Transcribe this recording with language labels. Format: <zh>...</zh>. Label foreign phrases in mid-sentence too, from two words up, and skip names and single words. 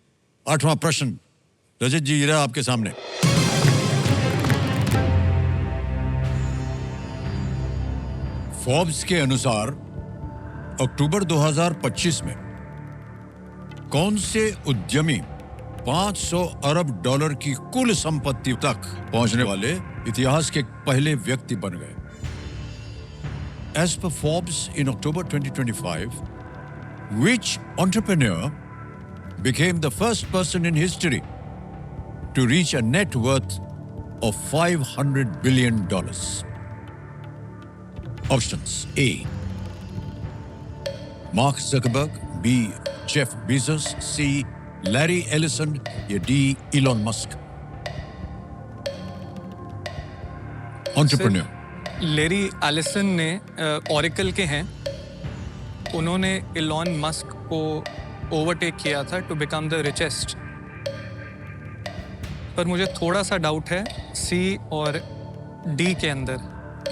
<hi>8वां प्रश्न रजत जी रहा आपके सामने। फोर्ब्स के अनुसार अक्टूबर 2025 में कौन से उद्यमी 500 अरब डॉलर की कुल संपत्ति तक पहुंचने वाले इतिहास के पहले व्यक्ति बन गए?</hi> <en>As per Forbes in October 2025, which entrepreneur became the first person in history to reach a net worth of $500 billion? Options: A. Mark Zuckerberg, B. Jeff Bezos, C. Larry Ellison, या D. Elon Musk? Entrepreneur.</en> <hi>लेरी एलिसन ने ऑरेकल के हैं, उन्होंने इलॉन मस्क को ओवरटेक किया था</hi> <en>to become the richest.</en> <hi>पर मुझे थोड़ा सा डाउट है सी और डी के अंदर।</hi>